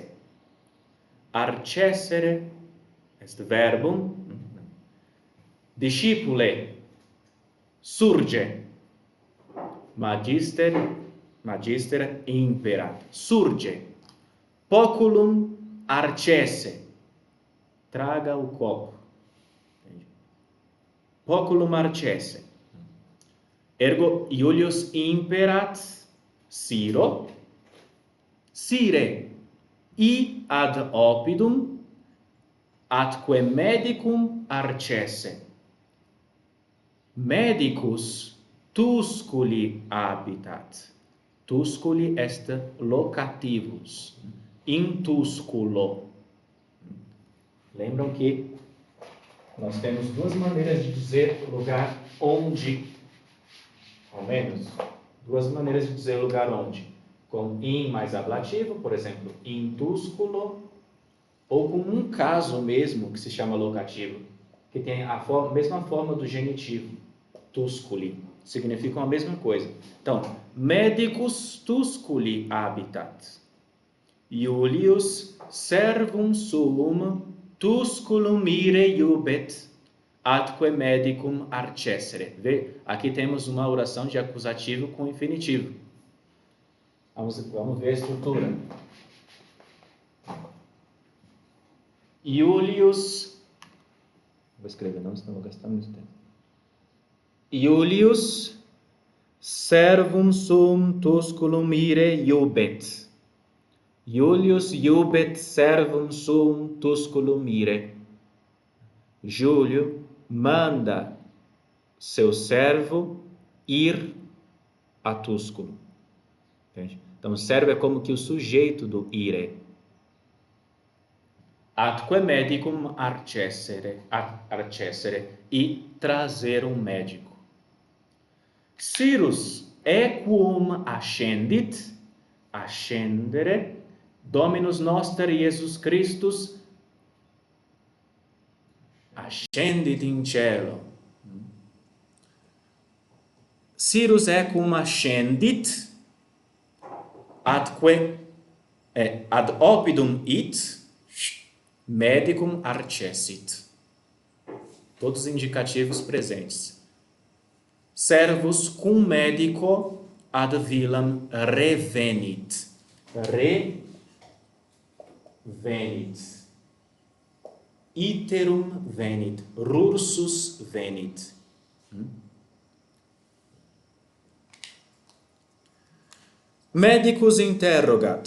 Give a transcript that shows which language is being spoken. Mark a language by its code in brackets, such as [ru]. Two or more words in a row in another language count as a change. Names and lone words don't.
[la] Arcessere est verbum, discipule, surge, magister imperat, surge, poculum arcesse, [pt] traga o copo, [la] poculum arcesse, ergo Iulius imperat Ciro, Cire, I ad oppidum, atque medicum arcesse. Medicus Tusculi habitat. Tusculi est locativus, in Tusculo. [pt] Lembram que nós temos duas maneiras de dizer lugar onde, ao menos, duas maneiras de dizer lugar onde. Com in mais ablativo, por exemplo, [la] in Tusculo, [pt] ou com um caso mesmo que se chama locativo, que tem a mesma forma do genitivo, Tusculi, significam a mesma coisa. Então, [la] medicus Tusculi habitat. Iulius servum suum Tusculum ire iubet, atque medicum arcessere. [pt] Vê? Aqui temos uma oração de acusativo com infinitivo. Vamos ver a estrutura. Iulius, vou escrever não, senão vou gastar muito tempo. [la] Iulius servum sum Tusculum ire iubet. Iulius iubet servum sum Tusculum ire. [pt] Júlio manda seu servo ir a Tusculum. Entende? Então, o servo é como que o sujeito do ire. [la] Atque medicum arcessere, [pt] e trazer um médico. [la] Cyrus equum ascendit, ascendere, Dominus noster Iesus Christus ascendit in cielo. Cyrus equum ascendit, atque ad oppidum it, medicum arcessit. [pt] Todos indicativos presentes. [la] Servus cum medico ad villam revenit. Revenit. iterum venit, rursus venit. Medicus interrogat.